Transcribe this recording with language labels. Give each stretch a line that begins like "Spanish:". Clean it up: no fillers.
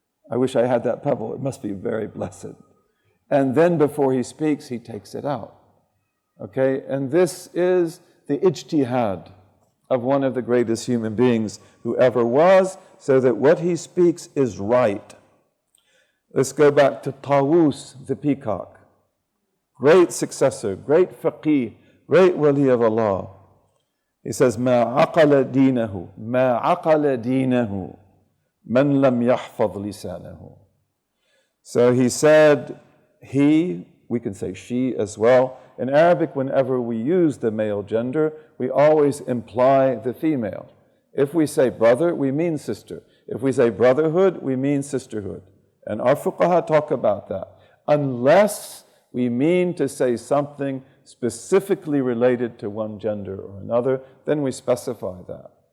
English: I wish I had that pebble. It must be very blessed. And then before he speaks, he takes it out. Okay? And this is the ijtihad of one of the greatest human beings who ever was, so that what he speaks is right. Let's go back to Tawus the peacock. Great successor, great faqih, great wali of Allah. He says,
Arabic: مَا عَقَلَ دِينَهُ مَا عَقَلَ دِينَهُ مَنْ لَمْ يَحْفَظْ لِسَانَهُ.
English: So he said, he, we can say she as well. In Arabic, whenever we use the male gender, we always imply the female. If we say brother, we mean sister. If we say brotherhood, we mean sisterhood. And our fuqaha talk about that. Unless we mean to say something specifically related to one gender or another, then we specify that.